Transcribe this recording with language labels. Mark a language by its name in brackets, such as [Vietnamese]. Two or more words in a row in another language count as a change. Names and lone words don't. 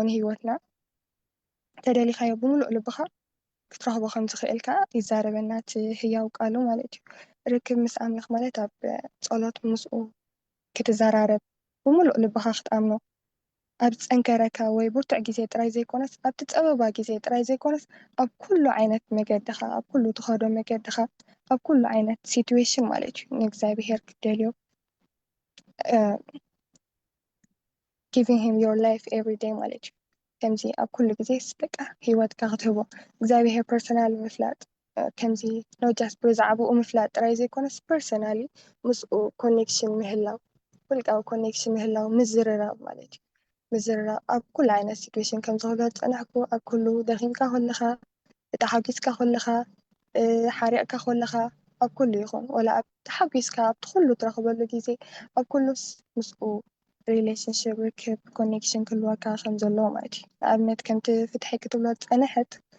[Tigrinya] ንሂወትና ተደሊኻዮ ብሙሉእ ልብኻ ክትረኽቦ ከም ዝኽእልካ ይዛረበና እቲ ህያው ቃሉ ማለት እዩ ርክብ ምስ ኣምላኽ ማለት ኣብ ፀሎት ምስኡ ክትዘራረብ ብሙሉእ ልብኻ ክትኣምኖ ኣብ ዝፀንከረካ ወይ ብርቱዕ ግዜ ጥራይ ዘይኮነስ ኣብቲ ፀበባ ግዜ ጥራይ ዘይኮነስ ኣብ ኩሉ ዓይነት መገድኻ ኣብ ኩሉ ትኸዶ መገድኻ ኣብ ኩሉ ዓይነት ሲትዌሽን ማለት እዩ ንእግዚኣብሔር ክደልዮ [English] giving him your life every day [Tigrinya] ማለት እዩ ከምዚ ኣብ ኩሉ ግዜ በቃ ሂወትካ ክትህቦ እግዚኣብሔር ፐርሰናል ምፍላጥ ከምዚ [English] no just [Tigrinya] ብዛዕባኡ ምፍላጥ ጥራይ ዘይኮነስ ፐርሰናሊ ምስኡ ኮኔክሽን ምህላው ውልቃዊ ኮኔክሽን ምህላው ምዝርራብ ማለት እዩ። ምዝርራብ ኣብ ኩሉ ዓይነት ሲትዌሽን ከም ዝኽእሎ ዝፀናሕኩ ኣብ ኩሉ ደኺምካ ከለኻ ተሓጊዝካ ከለኻ ሓሪቕካ ከለኻ ኣብ ኩሉ ይኹን ወላ ኣብ ተሓጊዝካ ኣብቲ ኩሉ ትረኽበሉ ግዜ ኣብ ኩሉስ ምስኡ ሪሌሽንሽፕ ርክብ ኮኔክሽን ክህልወካ ከም ዘለዎ ማለት እዩ። ንኣብነት ከምቲ ፍትሒ ክትብሎ ዝፀንሐት